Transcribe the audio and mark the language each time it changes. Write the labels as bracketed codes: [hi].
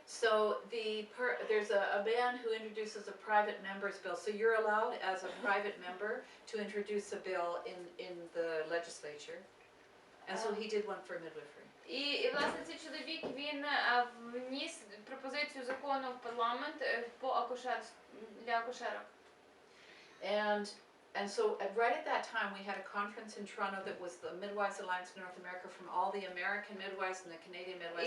[en] So there's a man who introduces a private member's bill. So you're allowed as a private member to introduce a bill in the legislature. And so he did one for midwifery. [uk] І власне цей чоловік, він вніс пропозицію закону в парламент по акушерству, для акушерок. [en] And so right at that time we had a conference in Toronto that was the Midwives Alliance of North America from all the American midwives and the Canadian midwives.